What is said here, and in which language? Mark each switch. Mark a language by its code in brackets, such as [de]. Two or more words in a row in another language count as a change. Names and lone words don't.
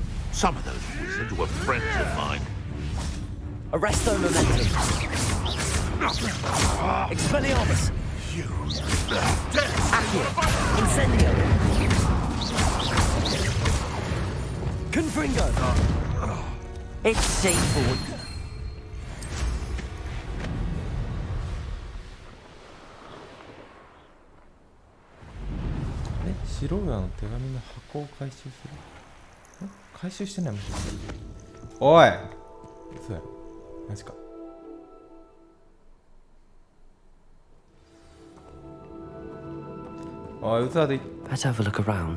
[en] Some of those wizards were friends of mine. Arresto momentum. Expelliarmus. Accio. Incendio. Confringo. It's shameful. [ja] 白浦の手紙の箱を回収する。回収してないもん。おい、そうや、マジか。おい、嘘で。 [en] Let's have a look around.